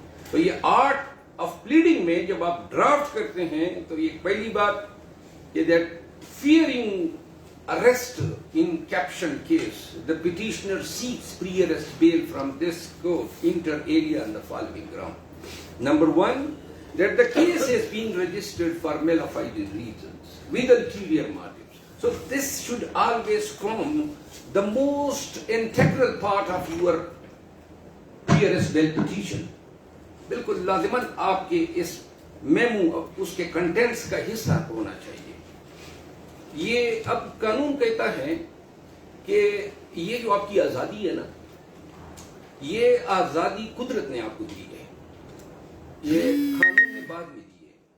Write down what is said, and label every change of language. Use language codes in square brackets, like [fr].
[ur] تو یہ art of pleading میں جب آپ ڈرافٹ کرتے ہیں تو یہ پہلی بات کہ that fearing [en] arrest in caption case, the petitioner seeks pre-arrest bail from this court inter alia on the following ground. Number 1, that the case has been registered for mala fide reasons with ulterior motives. So this should always form the most integral part of your pre-arrest bail petition. [ur] بالکل لازماً آپ کے اس memo اس کے contends کا حصہ ہونا چاہیے. یہ اب قانون کہتا ہے کہ یہ جو آپ کی آزادی ہے نا، یہ آزادی قدرت نے آپ کو دی ہے، یہ قانون نے بعد میں دی ہے.